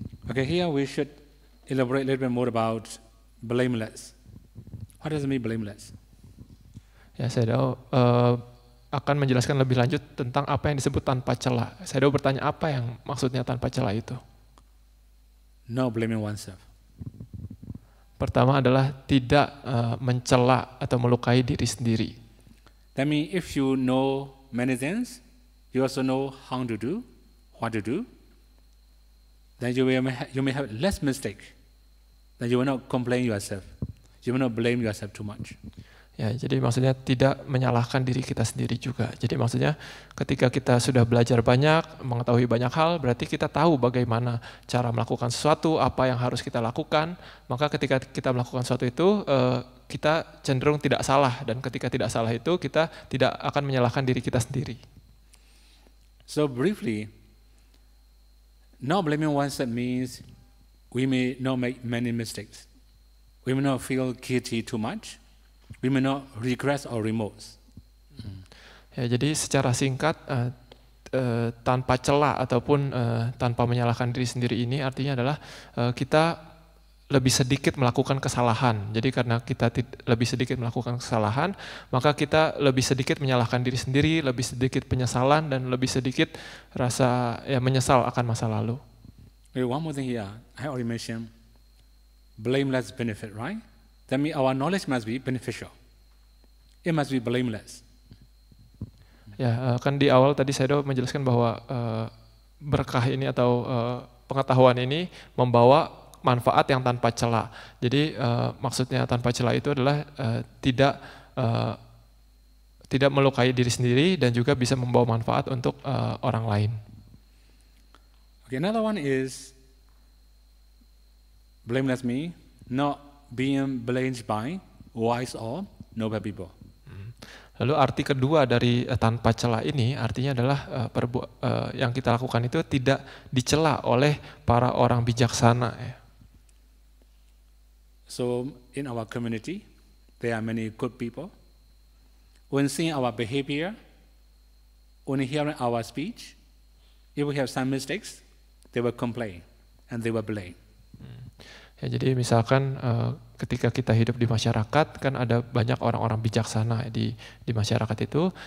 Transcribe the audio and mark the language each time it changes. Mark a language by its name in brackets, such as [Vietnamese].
[English] Okay, here we should elaborate a little bit more about blameless. What does it mean blameless? [Indonesian] Ya, Sayadaw akan menjelaskan lebih lanjut tentang apa yang disebut tanpa celah. Sayadaw bertanya apa yang maksudnya tanpa celah itu? [English] No blaming oneself. [Indonesian] Pertama adalah tidak mencela atau melukai diri sendiri. [English] That means if you know many things, you also know how to do, what to do, then you may have less mistake. Then you will not complain yourself. You will not blame yourself too much. [Indonesian] Ya, jadi maksudnya tidak menyalahkan diri kita sendiri juga. Jadi maksudnya ketika kita sudah belajar banyak, mengetahui banyak hal, berarti kita tahu bagaimana cara melakukan sesuatu, apa yang harus kita lakukan. Maka ketika kita melakukan sesuatu itu, kita cenderung tidak salah. Dan ketika tidak salah itu, kita tidak akan menyalahkan diri kita sendiri. [English] So briefly, not blaming oneself means we may not make many mistakes. We may not feel guilty too much. We may not regret or remorse. [Indonesian] Ya, jadi secara singkat tanpa celah ataupun tanpa menyalahkan diri sendiri ini artinya adalah kita lebih sedikit melakukan kesalahan. Jadi karena kita lebih sedikit melakukan kesalahan, maka kita lebih sedikit menyalahkan diri sendiri, lebih sedikit penyesalan dan lebih sedikit rasa menyesal akan masa lalu. [English] Okay, one more thing here. I already mentioned blameless benefit, right? That means our knowledge must be beneficial. It must be blameless. [Indonesian] Ya, kan di awal tadi saya menjelaskan bahwa berkah ini atau pengetahuan ini membawa manfaat yang tanpa celah. Jadi maksudnya tanpa celah itu adalah tidak tidak melukai diri sendiri dan juga bisa membawa manfaat untuk orang lain. [English] Okay, another one is blameless me, not being blamed by wise or noble people. [Indonesian] Lalu arti kedua dari tanpa cela ini artinya adalah yang kita lakukan itu tidak dicela oleh para orang bijaksana. Ya. [English] So in our community, there are many good people. When seeing our behavior, when hearing our speech, if we have some mistakes, they will complain and they will blame. [Indonesian] Ya, jadi misalkan ketika kita hidup di masyarakat kan ada banyak orang-orang bijaksana di masyarakat itu.